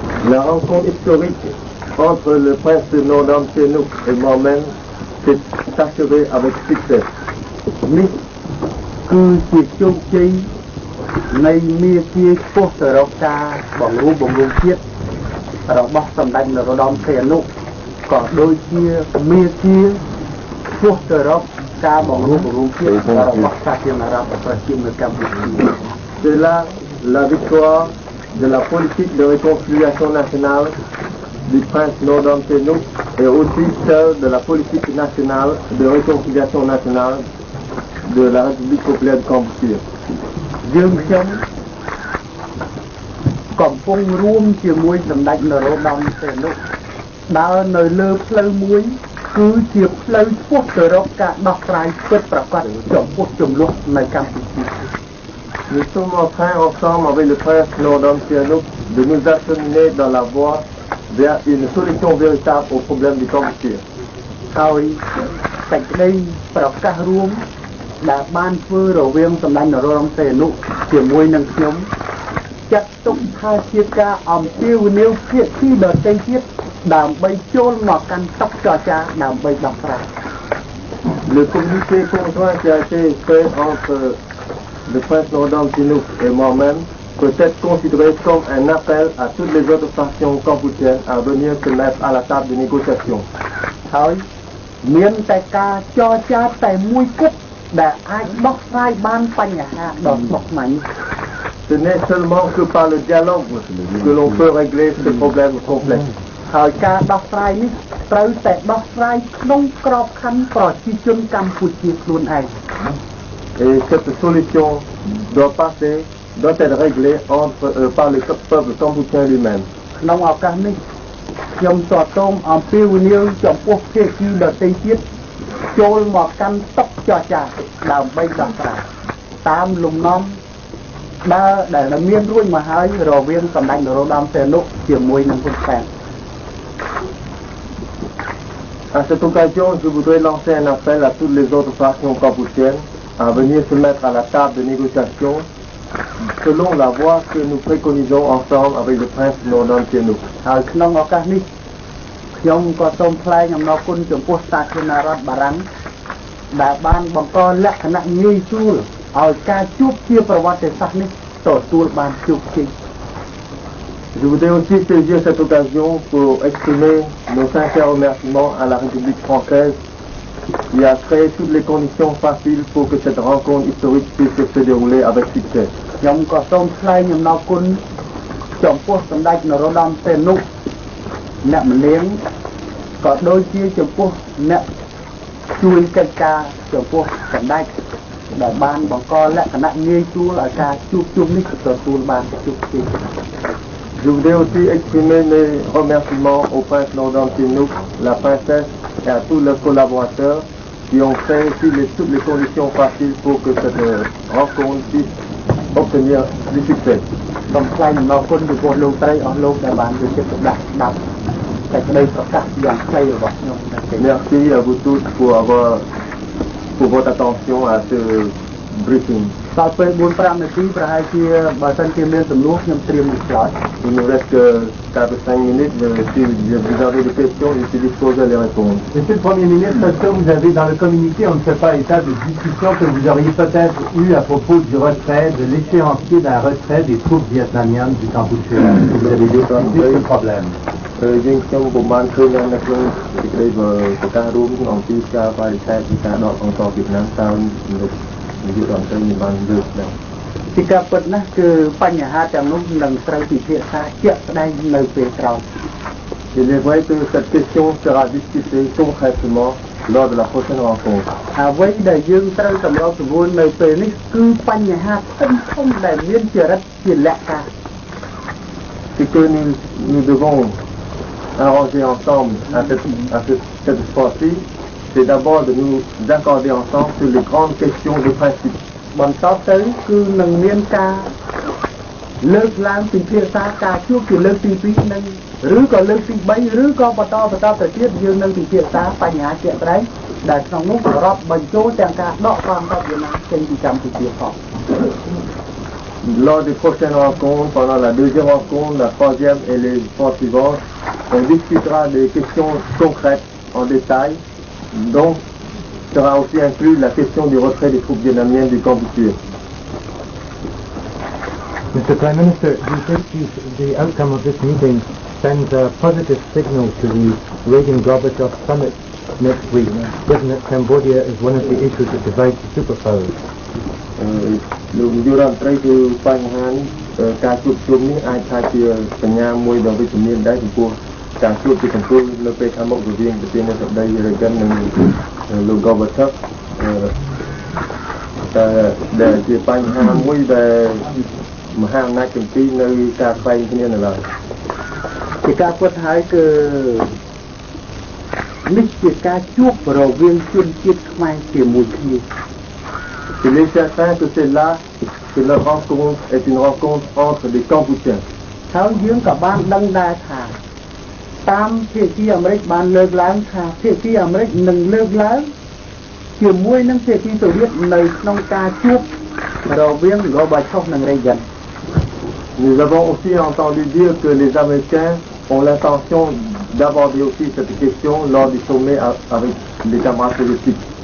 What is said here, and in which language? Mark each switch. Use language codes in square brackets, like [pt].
[fr] La rencontre historique entre le prince Norodom Sihanouk et moi-même s'est achevée avec succès. [km] នេះគឺជាជោគជ័យនៃមាគ៌ាឆ្ពោះទៅរកការបង្រួបបង្រួមជាតិរបស់សម្ដេចនរោត្តមសីហនុក៏ដូចជាមាគ៌ាឆ្ពោះទៅរកការបង្រួបបង្រួមជាតិរបស់សាធារណរដ្ឋប្រជាមានិតកម្ពុជា [fr] C'est là la victoire de la politique de réconciliation nationale du prince Norodom Sihanouk et aussi celle de la politique nationale de réconciliation nationale de la République populaire du Cambodge. [km] យើងខ្ញុំកំពុងរួមជាមួយសម្ដេចនរោត្តមសីហនុដើរនៅលើផ្លូវមួយគឺជាផ្លូវឆ្ពោះទៅរកការដោះស្រាយពិតប្រាកដចំពោះចំនួននៅកម្ពុជា [fr] Nous sommes en train ensemble avec le prince Norodom Sihanouk de nous acheminer dans la voie vers une solution véritable au problème du Cambodge. [km] ហើយសេចក្តីប្រកាសរួមដែលបានធ្វើរវាងសម្ដេចនរោត្តមសីហនុជាមួយនឹងខ្ញុំចាត់ទុកថាជាការអំពាវនាវភាគីដទៃទៀតដើម្បីចូលមកកាន់តុចរចាដើម្បីដោះស្រាយ [fr] Le communiqué conjoint qui a été fait entre le prince Norodom Sihanouk et moi-même peut être considéré comme un appel à toutes les autres factions cambodgiennes à venir se mettre à la table de négociation. [km] ហើយមានតែការចរចាតែមួយគត់ដែលអាចដោះស្រាយបានបញ្ហាដ៏ស្មុគស្មាញ [fr] Ce n'est seulement que par le dialogue que l'on peut régler ce problème complexe. [km] ហើយការដោះស្រាយនេះត្រូវតែដោះស្រាយក្នុងក្របខ័ណ្ឌប្រជាជនកម្ពុជាខ្លួនឯង [fr] Et cette solution doit être réglée par le peuple cambodgien lui-même. [km] ក្នុងឱកាសនេះខ្ញុំសូមសូមអំពាវនាវចំពោះភាគីដទៃទៀតចូលមកកាន់តុចរចាដើម្បីដោះស្រាយតាមលំនាំដែលមានរួចមកហើយរវាងសម្ដេចនរោត្តមសីហនុជាមួយនឹងហ៊ុនសែន [fr] À cette occasion, je voudrais lancer un appel à toutes les autres factions cambodgiennes à venir se mettre à la table de négociation selon la voie que nous préconisons ensemble avec le prince Norodom Sihanouk. [km] ហើយក្នុងឱកាសនេះខ្ញុំក៏សូមថ្លែងអំណរគុណចំពោះសាធារណរដ្ឋបារាំងដែលបានបង្កលក្ខណៈងាយស្រួលឲ្យការជួបជាប្រវត្តិសាស្ត្រនេះទទួលបានជោគជ័យ [fr] Je voudrais aussi saisir cette occasion pour exprimer nos sincères remerciements à la République française qui a créé toutes les conditions faciles pour que cette rencontre historique puisse se dérouler avec succès. [km] ខ្ញុំក៏សូមថ្លែងអំណរគុណចំពោះសម្ដេចនរោត្តមសីហនុអ្នកម្នាងក៏ដូចជាចំពោះអ្នកជួយកិច្ចការចំពោះសម្ដេចដែលបានបង្កលក្ខណៈងាយស្រួលឲ្យការជួបជុំនេះទទួលបានជោគជ័យ [fr] Je voudrais aussi exprimer mes remerciements au prince Norodom Sihanouk, la princesse et à tous leurs collaborateurs qui ont créé toutes les conditions faciles pour que cette rencontre puisse obtenir du succès. [km] សូមថ្លែងអំណរគុណចំពោះលោកស្រីអស់លោកដែលបានយកចិត្តទុកដាក់ស្ដាប់សេចក្តីប្រកាសយ៉ាងខ្លីរបស់ខ្ញុំ [fr] Merci à vous tous pour votre attention à ce briefing. [km] ដល់ពេល 4-5 នាទីប្រហែលជាបើសិនជាមានសំណួរខ្ញុំត្រៀមនឹងឆ្លើយ [fr] Il nous reste que 4-5 minutes, mais si vous avez des questions, je suis disposé à les répondre. Monsieur le Premier ministre, est-ce que vous avez dans le communiqué, on ne fait pas état de discussion que vous auriez peut-être eu à propos du retrait, de l'échéancier d'un retrait des troupes vietnamiennes du Cambodge? Vous avez déclaré ce problème. [km] យើងខ្ញុំក៏បានឃើញនៅក្នុងសេចក្តីប្រកាសរួមអំពីការបរិច្ឆេទពីការដកអង្គវៀតណាមតើនាយករដ្ឋមន្ត្រីបានលើកឡើង ពីការពិតណាស់គឺបញ្ហាទាំងនោះនឹងត្រូវពិភាក្សាជាក់ស្ដែងនៅពេលក្រោយ [fr] Il est vrai que cette question sera discutée concrètement lors de la prochaine rencontre. [km] អ្វីដែលយើងត្រូវសម្របសម្រួលនៅពេលនេះគឺបញ្ហាធំៗដែលមានចរិតជាលក្ខណៈ [fr] Ce que nous devons arranger ensemble à cette fois-ci, c'est d'abord de nous accorder ensemble sur les grandes questions de principe. [km] បន្ទាប់ទៅគឺនឹងមានការ លើកឡើងពីភាសាការជួបជាលើកទី2នឹងឬក៏លើកទី3ឬក៏បន្តទៅទៀតយើងនឹងពិភាក្សាបញ្ហាជាក់ស្ដែងដែលក្នុងនោះរាប់បញ្ចូលទាំងការដកកងទ័ពវៀតណាមចេញពីកម្ពុជាផង [fr] Lors des prochaines rencontres, pendant la deuxième rencontre, la troisième et les fois suivantes, on discutera des questions concrètes en détail, dont sera aussi inclus la question du retrait des troupes vietnamiennes du Cambodge. [en] Mr. Prime Minister, do you think the outcome of this meeting sends a positive signal to the Reagan-Gorbachev summit next week, given that Cambodia is one of the issues that divides the superpowers? [km] លោកនាយករដ្ឋមន្ត្រីគឺបញ្ហាការជួបជុំនេះអាចថាជាសញ្ញាមួយដ៏វិជ្ជមានដែរចំពោះការជួបជាកំពូលនៅពេលខាងមុខរវាងប្រធានាធិបតី Reagan និងលោក Gorbachev តែដែលជាបញ្ហាមួយដែលមហាអំណាចទាំងពីរនៅការខ្វែងគ្នានៅឡើយជាការពិតហើយគឺនេះជាការជួបរវាងជនជាតិខ្មែរជាមួយគ្នា [fr] Il est certain que c'est là que leur rencontre est une rencontre entre des Cambodgiens. [km] ហើយយើងក៏បានដឹងដែរថាតាមភាគីអាមេរិកបានលើកឡើងថាភាគីអាមេរិកនឹងលើកឡើងជាមួយនឹងភាគីសូវៀតនៅក្នុងការជួបរវាង Gorbachev និង Reagan. [fr] Nous avons aussi entendu dire que les Américains ont l'intention d'aborder aussi cette question lors du sommet avec les camarades soviétiques.